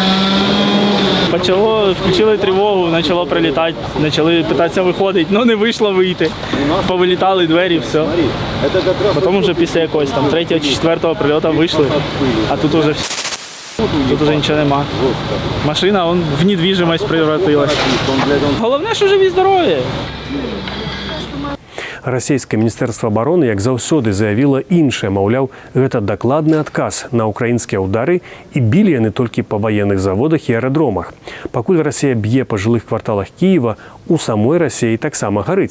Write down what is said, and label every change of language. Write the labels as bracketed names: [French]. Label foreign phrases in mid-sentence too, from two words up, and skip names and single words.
[Ukrainian] Включили тривогу, почало прилітати, почали питатися виходити, але не вийшло вийти. Повилітали двері, все. Потім вже після якогось там 3-го чи 4-го прильоту вийшли, а тут вже нічого нема. Машина в [Russian] недвіжимость превратилась. [Ukrainian] Головне, що живі здорові. [Belarusian] Расійскае міністэрства абароны, як заўсёды, заявіла іншае, маўляў, гэта дакладны адказ на ўкраінскія ўдары і білі яны толькі па ваенных заводах і аэрадромах. Пакуль Расія б'е па жылых кварталах Кіева, у самой Расіі таксама гарыць.